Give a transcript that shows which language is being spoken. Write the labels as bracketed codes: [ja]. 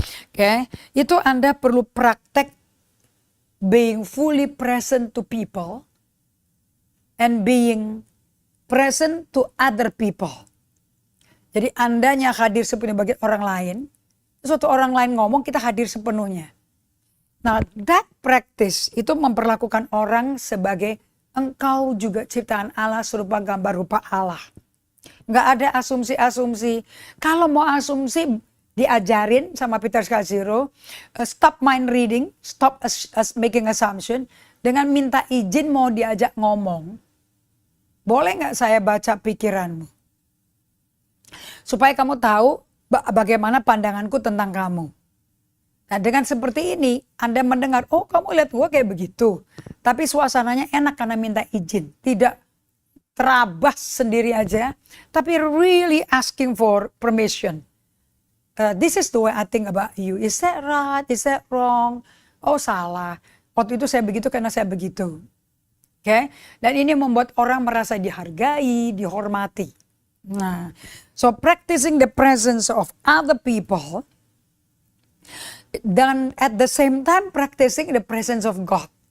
[id] Oke, itu Anda perlu praktek [en] being fully present to people and being present to other people. [id] Jadi Andanya hadir sepenuhnya bagi orang lain, suatu orang lain ngomong kita hadir sepenuhnya. Nah, [en] that practice [id] itu memperlakukan orang sebagai engkau juga ciptaan Allah serupa gambar rupa Allah. Nggak ada asumsi-asumsi. Kalau mau asumsi diajarin sama Peter Scazzero, [en] stop mind reading, stop making assumption, [id] dengan minta izin mau diajak ngomong. Boleh nggak saya baca pikiranmu? Supaya kamu tahu bagaimana pandanganku tentang kamu. Nah, dengan seperti ini Anda mendengar, oh kamu lihat gue kayak begitu. Tapi suasananya enak karena minta izin. Tidak terabas sendiri aja, tapi [en] really asking for permission. This is the way I think about you. Is that right? Is that wrong? [id] Oh salah. Waktu itu saya begitu karena saya begitu. Oke? Dan ini membuat orang merasa dihargai, dihormati. [en] Nah, so practicing the presence of other people dan at the same time practicing the presence of God.